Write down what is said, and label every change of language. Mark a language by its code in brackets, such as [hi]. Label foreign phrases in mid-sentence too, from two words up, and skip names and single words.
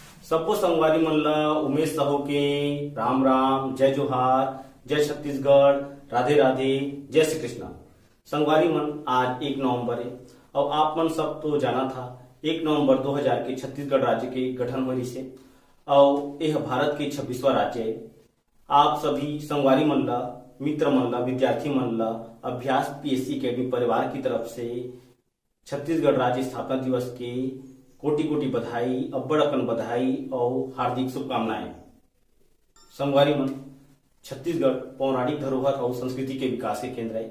[hne] सबको संगवारी मन ला उमेश साहू के राम राम, जय जोहार, जय छत्तीसगढ़, राधे राधे, जय श्री कृष्ण। संगवारी मन आज 1 नवंबर है और आप मन सब तो जाना था 1 नवंबर 2000 के छत्तीसगढ़ राज्य के गठन हुई से और यह भारत के 26वां राज्य है। आप सभी संगवारी मन ला, मित्र मन ला, विद्यार्थी मन ला अभ्यास पीएससी अकेडमी परिवार की तरफ से छत्तीसगढ़ राज्य स्थापना दिवस के कोटि कोटि बधाई, अब्बड़ अकन बधाई और हार्दिक शुभकामनाएं। संगवारी मन, छत्तीसगढ़ पौराणिक धरोहर और संस्कृति के विकास के केंद्र है।